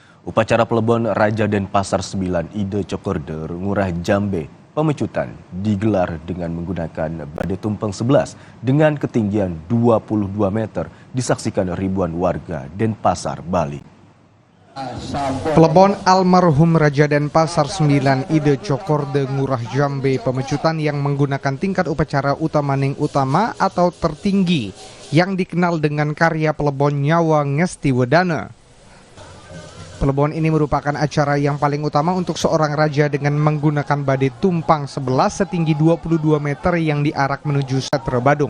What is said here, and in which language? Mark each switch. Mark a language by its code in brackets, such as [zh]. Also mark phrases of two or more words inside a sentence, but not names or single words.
[id] Upacara Plebon Raja Denpasar 9 Ide Cokorder Ngurah Jambe Pemecutan digelar dengan menggunakan badai tumpeng 11 dengan ketinggian 22 meter disaksikan ribuan warga Denpasar, Bali. Plebon almarhum Raja Denpasar 9 Ide Cokorder Ngurah Jambe Pemecutan yang menggunakan tingkat upacara utamaning utama atau tertinggi yang dikenal dengan karya Plebon Nyawa Ngesti Wedana. Plebon ini merupakan acara yang paling utama untuk seorang raja dengan menggunakan badai tumpang 11 setinggi 22 meter yang diarak menuju Setra Badung.